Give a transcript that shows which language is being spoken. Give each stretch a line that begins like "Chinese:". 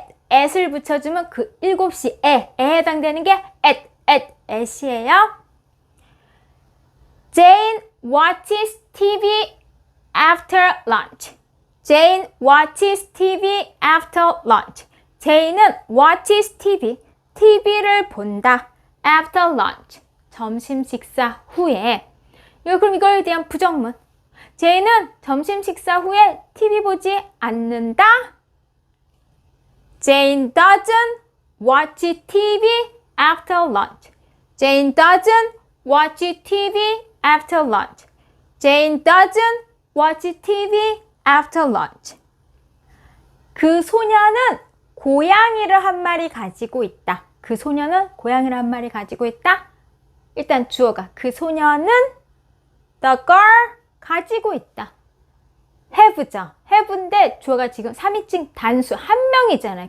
Korean: at을 붙여주면 그 7시에 해당되는 게 at이에요.
English: Jane watches TV after lunch. Jane watches TV after lunch.
Korean: Jane은
English: watches TV,
Korean: TV를 본다.
English: after lunch,
Korean: 점심 식사 후에. 그럼 이거에 대한 부정문. Jane은 점심 식사 후에 TV 보지 않는다.
English: Jane doesn't watch TV after lunch. Jane doesn't watch TV after lunch. Jane doesn't watch TV after lunch.
Korean: 그 소녀는 고양이를 한 마리 가지고 있다. 그 소녀는 고양이를 한 마리 가지고 있다. 일단 주어가 그 소녀는 the girl 가지고 있다. have죠. have인데 주어가 지금 3인칭 단수 한 명이잖아요.